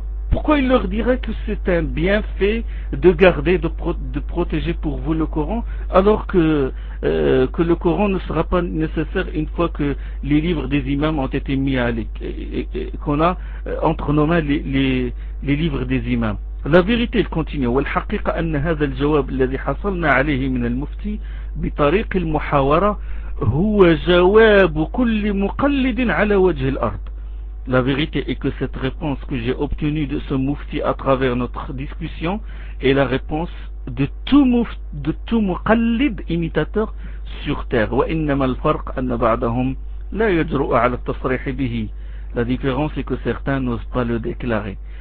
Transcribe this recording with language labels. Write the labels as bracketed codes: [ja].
[fr] Pourquoi il leur dirait que c'est un bienfait de garder, de protéger pour vous le Coran, alors que le Coran ne sera pas nécessaire une fois que les livres des imams ont été mis à qu'on a entre nos mains les livres des imams. La vérité, il continue. [ar] والحقيقة أن هذا الجواب الذي حصلنا عليه من المفتي بطريق المحاورة هو جواب كل مقلد على وجه الأرض. [fr] La vérité est que cette réponse que j'ai obtenue de ce mufti à travers notre discussion est la réponse de tout muqallid imitateur sur terre. [ar] وَإِنَّمَا الْفَرْقَ أَنَّ بَعْضَهُمْ لَا يَجْرُؤُ عَلَى التَّصْرِيحِ بِهِ. [fr] La différence est que certains n'osent pas le déclarer.